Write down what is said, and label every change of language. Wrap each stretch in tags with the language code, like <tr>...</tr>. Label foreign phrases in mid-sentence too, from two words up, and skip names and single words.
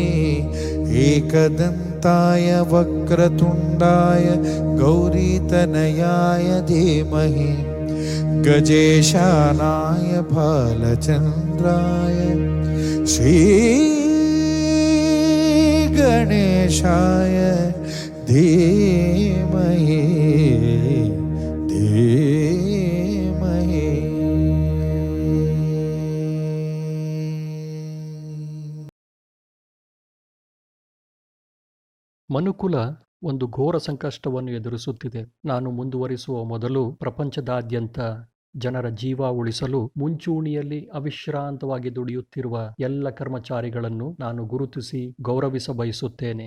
<sa>एकदन्ताय वक्रतुण्डाय गौरीतनयाय धीमहि गजेशानाय भालचन्द्राय श्री गणेशाय धीमहि धीमहि.</sa> <kn>ಮನುಕುಲ ಒಂದು ಘೋರ ಸಂಕಷ್ಟವನ್ನು ಎದುರಿಸುತ್ತಿದೆ. ನಾನು ಮುಂದುವರಿಸುವ ಮೊದಲು ಪ್ರಪಂಚದಾದ್ಯಂತ ಜನರ ಜೀವ ಉಳಿಸಲು ಮುಂಚೂಣಿಯಲ್ಲಿ ಅವಿಶ್ರಾಂತವಾಗಿ ದುಡಿಯುತ್ತಿರುವ ಎಲ್ಲ ಕರ್ಮಚಾರಿಗಳನ್ನು ನಾನು ಗುರುತಿಸಿ ಗೌರವಿಸ ಬಯಸುತ್ತೇನೆ.</kn>